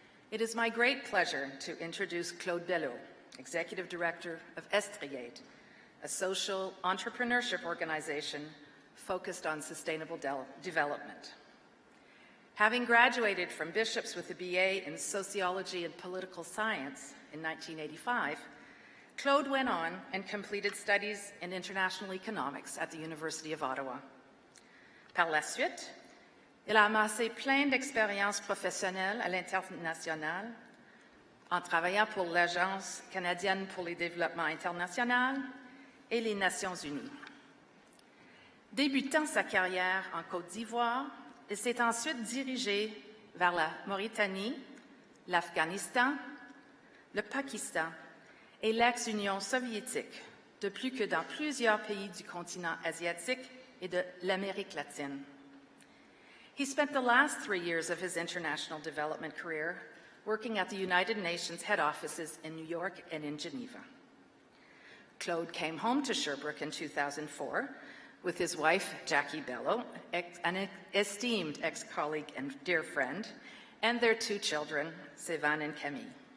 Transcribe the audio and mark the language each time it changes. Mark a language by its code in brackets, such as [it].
[en] It is my great pleasure to introduce Claude Belleau, Executive Director of Estriade, a social entrepreneurship organization focused on sustainable development. Having graduated from Bishops with a BA in Sociology and Political Science in 1985, Claude went on and completed studies in international economics at the University of Ottawa. [fr] Par la suite, il a amassé plein d'expériences professionnelles à l'international en travaillant pour l'Agence canadienne pour le développement international et les Nations unies. Débutant sa carrière en Côte d'Ivoire, il s'est ensuite dirigé vers la Mauritanie, l'Afghanistan, le Pakistan et l'ex-Union soviétique, de plus que dans plusieurs pays du continent asiatique et de l'Amérique latine. [en] He spent the last 3 years of his international development career working at the United Nations head offices in New York and in Geneva. Claude came home to Sherbrooke in 2004 with his wife, Jackie Belleau, an esteemed ex-colleague and dear friend, and their 2 children, Sévan and Camille.